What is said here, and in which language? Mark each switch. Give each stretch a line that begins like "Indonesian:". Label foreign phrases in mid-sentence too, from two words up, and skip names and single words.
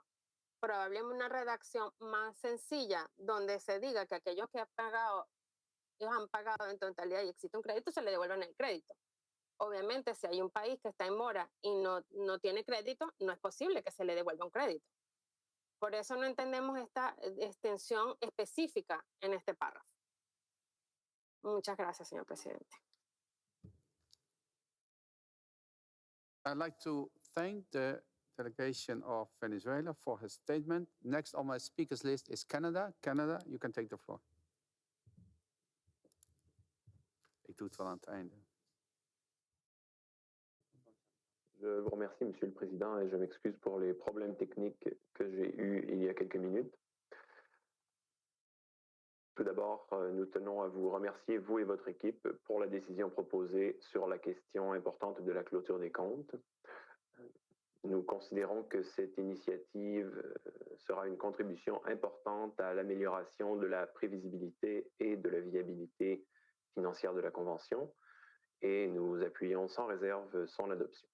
Spanish: Probablemente una redacción más sencilla donde se diga que aquellos que ellos han pagado en totalidad y existe un crédito, se les devuelvan el crédito. Obviamente, si hay un país que está en mora y no tiene crédito, no es posible que se le devuelva un crédito. Por eso no entendemos esta extensión específica en este párrafo. Muchas gracias, señor presidente.
English: I'd like to thank the delegation of Venezuela for his statement. Next on my speakers list is Canada. Canada, you can take the floor.
Dutch: Ik doe het wel aan het einde.
French: Je vous remercie, Monsieur le Président, et je m'excuse pour les problèmes techniques que j'ai eus il y a quelques minutes. Tout d'abord, nous tenons à vous remercier, vous et votre équipe, pour la décision proposée sur la question importante de la clôture des comptes. Nous considérons que cette initiative sera une contribution importante à l'amélioration de la prévisibilité et de la viabilité financière de la Convention, et nous appuyons sans réserve son adoption.